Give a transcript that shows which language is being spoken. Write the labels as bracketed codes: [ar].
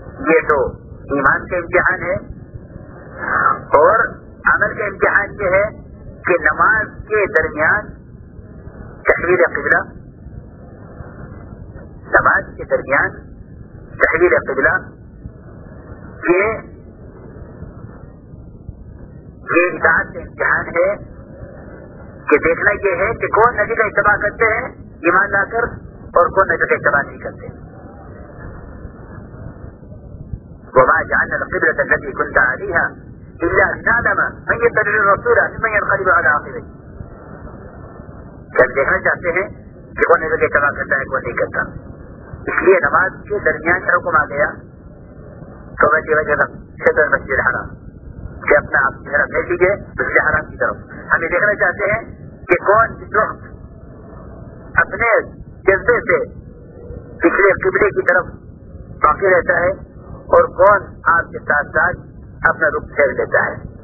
[ur] یہ تو ایمان کا امتحان ہے اور عمل کا امتحان یہ ہے کہ نماز کے درمیان تحویل قبلہ, نماز کے درمیان تحویل قبلہ یہ اطاعت کا امتحان ہے کہ دیکھنا یہ ہے کہ کون نبی کا اتباع کرتے ہیں ایمان لا کر اور کون نبی کا اتباع نہیں کرتے. [ar] وما جعلنا القبلۃ التي كنت عليها الا لنعلم من يتبع الرسول ثم ينقلب على عقبيه. [ur] جب دیکھنا چاہتے ہیں کہ کون نبی کا اتباع کرتا ہے کون نہیں کرتا, اس لیے نماز کے درمیان حکم آ گیا تو میں کی وجہ صدر مسجد حرام کہ اپنا آپ چہرہ بھیج دیجیے مسجد حرام کی طرف. ہم یہ دیکھنا چاہتے ہیں کہ کون اس وقت اپنے جذبے سے پچھلے قبلے کی طرف باقی رہتا ہے اور کون آپ کے ساتھ ساتھ اپنا رخ پھیر دیتا ہے.